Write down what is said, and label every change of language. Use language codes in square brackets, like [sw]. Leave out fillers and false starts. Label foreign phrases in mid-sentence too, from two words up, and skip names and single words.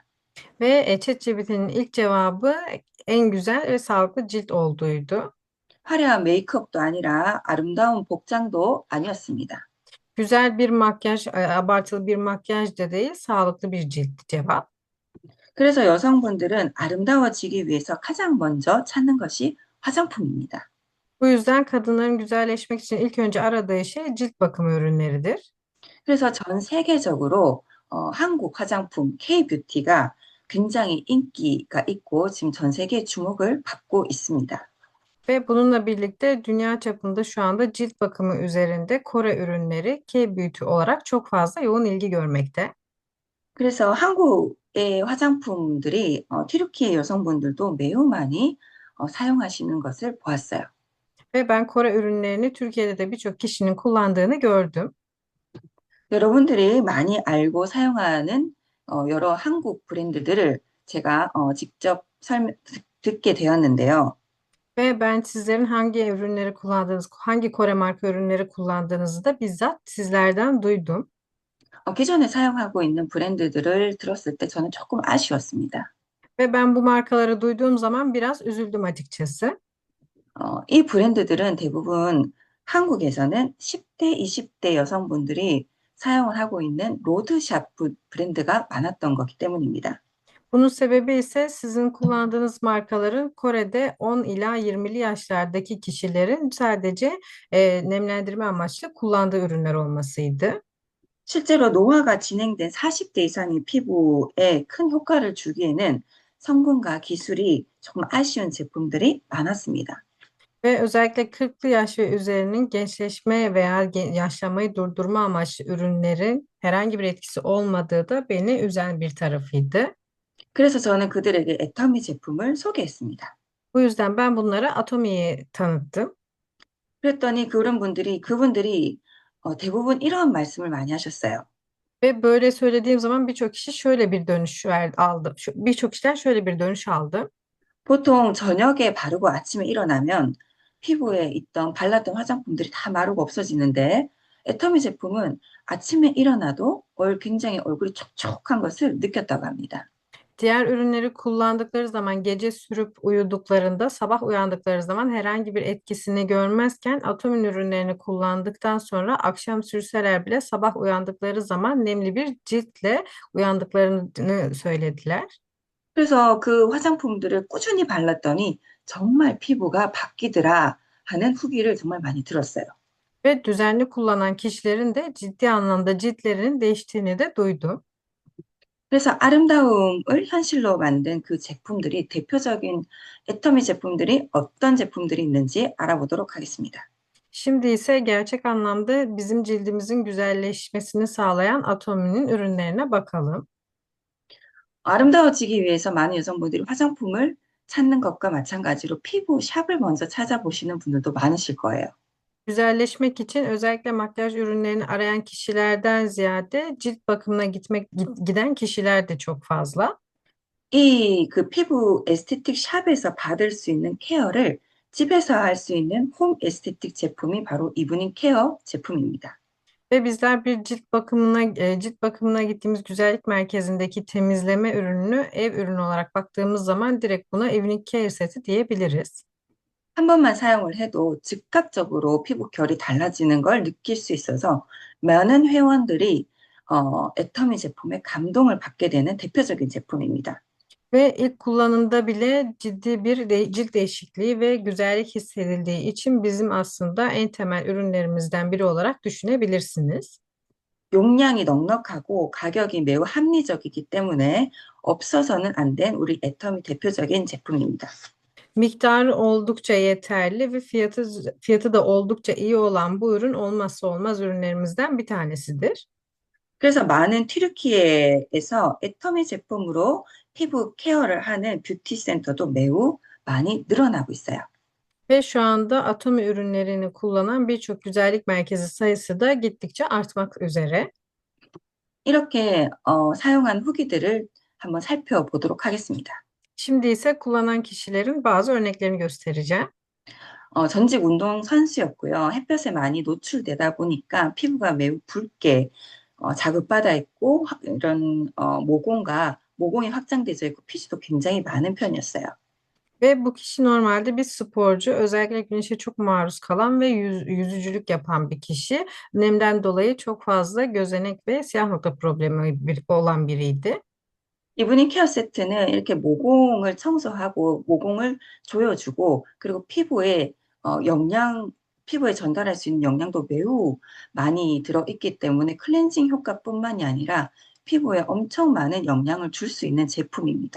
[tr] Ve ChatGPT'nin ilk cevabı en güzel ve sağlıklı cilt olduğuydu. [ko] 화려한 메이크업도 아니라 아름다운 복장도 아니었습니다. [tr] Güzel bir makyaj, abartılı bir makyaj da değil, sağlıklı bir cilt cevap. [ko] 그래서 여성분들은 아름다워지기 위해서 가장 먼저 찾는 것이 화장품입니다. [tr] Bu yüzden kadınların güzelleşmek için ilk önce aradığı şey cilt bakımı ürünleridir. [ko] 그래서 전 세계적으로 한국 화장품 K-뷰티가 굉장히 인기가 있고 지금 전 세계 주목을 받고 있습니다. [tr] Ve bununla birlikte dünya çapında şu anda cilt bakımı üzerinde Kore ürünleri K-Beauty olarak çok fazla yoğun ilgi görmekte. [ko] 그래서 한국의 화장품들이 튀르키예 여성분들도 매우 많이 사용하시는 것을 보았어요. [tr] Ve ben Kore ürünlerini Türkiye'de de birçok kişinin kullandığını gördüm. [ko] 여러분들이 많이 알고 사용하는 여러 한국 브랜드들을 제가 직접 듣게 되었는데요. [tr] Ve ben sizlerin hangi ürünleri kullandığınız, hangi Kore marka ürünleri kullandığınızı da bizzat sizlerden duydum. [ko] 기존에 사용하고 있는 브랜드들을 들었을 때 저는 조금 아쉬웠습니다. [tr] Ve ben bu markaları duyduğum zaman biraz üzüldüm açıkçası. [ko] 이 브랜드들은 대부분 한국에서는 10대, 20대 여성분들이 사용을 하고 있는 로드샵 브랜드가 많았던 거기 때문입니다. [tr] Bunun sebebi ise sizin kullandığınız markaların Kore'de 10 ila 20'li yaşlardaki kişilerin sadece nemlendirme amaçlı kullandığı ürünler olmasıydı. [ko] 실제로 노화가 진행된 40대 이상의 피부에 큰 효과를 주기에는 성분과 기술이 조금 아쉬운 제품들이 많았습니다. [tr] Ve özellikle 40'lı yaş ve üzerinin gençleşme veya yaşlanmayı durdurma amaçlı ürünlerin herhangi bir etkisi olmadığı da beni üzen bir tarafıydı. [ko] 그래서 저는 그들에게 애터미 제품을 소개했습니다. [tr] Bu yüzden ben bunlara Atomi'yi tanıttım. [ko] 그랬더니 그분들이 대부분 이런 말씀을 많이 하셨어요. [tr] Ve böyle söylediğim zaman birçok kişi şöyle bir dönüş aldı. Birçok kişiden şöyle bir dönüş aldı. [ko] 보통 저녁에 바르고 아침에 일어나면 피부에 발랐던 화장품들이 다 마르고 없어지는데 애터미 제품은 아침에 일어나도 굉장히 얼굴이 촉촉한 것을 느꼈다고 합니다. [tr] Diğer ürünleri kullandıkları zaman gece sürüp uyuduklarında sabah uyandıkları zaman herhangi bir etkisini görmezken Atomin ürünlerini kullandıktan sonra akşam sürseler bile sabah uyandıkları zaman nemli bir ciltle uyandıklarını söylediler. [ko] 그래서 그 화장품들을 꾸준히 발랐더니 정말 피부가 바뀌더라 하는 후기를 정말 많이 들었어요. [tr] Ve düzenli kullanan kişilerin de ciddi anlamda ciltlerinin değiştiğini de duydum. [ko] 그래서 아름다움을 현실로 만든 그 제품들이 대표적인 애터미 제품들이 어떤 제품들이 있는지 알아보도록 하겠습니다. [tr] Şimdi ise gerçek anlamda bizim cildimizin güzelleşmesini sağlayan Atomi'nin ürünlerine bakalım. [ko] 아름다워지기 위해서 많은 여성분들이 화장품을 찾는 것과 마찬가지로 피부 샵을 먼저 찾아보시는 분들도 많으실 거예요. [tr] Güzelleşmek için özellikle makyaj ürünlerini arayan kişilerden ziyade cilt bakımına giden kişiler de çok fazla. [ko] 그 피부 에스테틱 샵에서 받을 수 있는 케어를 집에서 할 수 있는 홈 에스테틱 제품이 바로 이브닝 케어 제품입니다. [tr] Ve bizler bir cilt bakımına gittiğimiz güzellik merkezindeki temizleme ürününü ev ürünü olarak baktığımız zaman direkt buna Evening Care seti diyebiliriz. [ko] 한 번만 사용을 해도 즉각적으로 피부 결이 달라지는 걸 느낄 수 있어서 많은 회원들이 애터미 제품에 감동을 받게 되는 대표적인 제품입니다. [tr] Ve ilk kullanımda bile ciddi bir cilt değişikliği ve güzellik hissedildiği için bizim aslında en temel ürünlerimizden biri olarak düşünebilirsiniz. [ko] 용량이 넉넉하고 가격이 매우 합리적이기 때문에 없어서는 안 된 우리 애터미 대표적인 제품입니다. [tr] Miktarı oldukça yeterli ve fiyatı da oldukça iyi olan bu ürün olmazsa olmaz ürünlerimizden bir tanesidir. [ko] 그래서 많은 튀르키예에서 애터미 제품으로 피부 케어를 하는 뷰티 센터도 매우 많이 늘어나고 있어요. [tr] Ve şu anda Atomi ürünlerini kullanan birçok güzellik merkezi sayısı da gittikçe artmak üzere. [ko] 이렇게 사용한 후기들을 한번 살펴보도록 하겠습니다. [tr] Şimdi ise kullanan kişilerin bazı örneklerini göstereceğim. [ko] 전직 운동 선수였고요. 햇볕에 많이 노출되다 보니까 피부가 매우 붉게 자극받아 있고 이런 모공이 확장되어 있고 피지도 굉장히 많은 편이었어요. [tr] Ve bu kişi normalde bir sporcu, özellikle güneşe çok maruz kalan ve yüzücülük yapan bir kişi. Nemden dolayı çok fazla gözenek ve siyah nokta problemi olan biriydi. [ko] 이브닝 케어 세트는 이렇게 모공을 청소하고 모공을 조여주고 그리고 피부에 전달할 수 있는 영양도 매우 많이 들어있기 때문에 클렌징 효과뿐만이 아니라 피부에 엄청 많은 영향을 줄 수 있는 제품입니다.